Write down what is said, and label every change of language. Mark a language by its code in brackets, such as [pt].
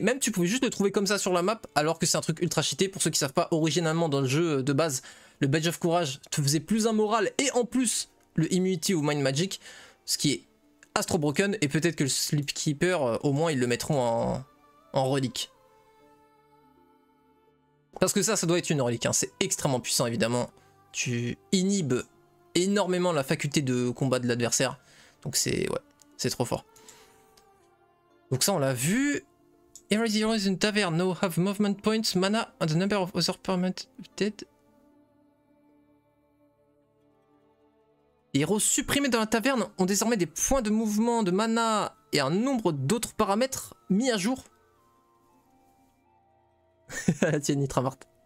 [fr] Même tu pouvais juste le trouver comme ça sur la map, alors que c'est un truc ultra cheaté. Pour ceux qui savent pas, originalement dans le jeu de base, le Badge of Courage te faisait plus un moral et en plus le Immunity ou Mind Magic, ce qui est Astro Broken, et peut-être que le Sleep Keeper, au moins ils le mettront en relique. Parce que ça doit être une relique, hein. C'est extrêmement puissant évidemment. Tu inhibes énormément la faculté de combat de l'adversaire. Donc c'est ouais, c'est trop fort. Donc ça on l'a vu. [en] Every hero in tavern now have movement points, mana and a number of other permanent dead. [fr] Les héros supprimés dans la taverne ont désormais des points de mouvement, de mana et un nombre d'autres paramètres mis à jour. La tienne, Nitravart.